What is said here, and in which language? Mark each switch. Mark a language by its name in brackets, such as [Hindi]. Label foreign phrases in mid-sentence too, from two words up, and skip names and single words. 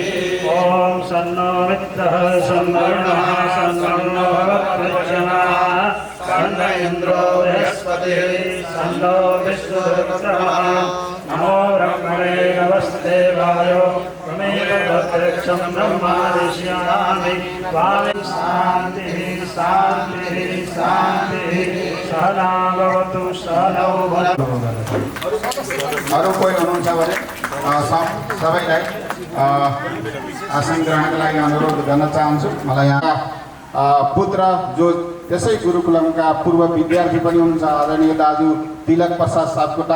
[Sanskrit] ॐ सन्नो मित्रः सन्वर्णः सन्नो भवत्प्रचनः सन्न इन्द्रो बृहस्पतिः सन्नो विष्णुरुक्रमः नमो ब्रह्मणे नमस्तेवाय त्वमेव तत्रक्षं ब्रह्मादिश्यामि त्वामि शान्तिः शान्तिः शान्तिः सहना भवतु सहनौ भुनक्तु। [Nepali] अरू कोही हुनुहुन्छ भने सबैलाई आसन ग्रहणका लागि अनुरोध गर्न चाहन्छु। मलाई यहाँ पुत्र जो त्यसै गुरुकुलमका पूर्व विद्यार्थी पनि हुनुहुन्छ आदरणीय दाजु तिलक प्रसाद सापकोटा।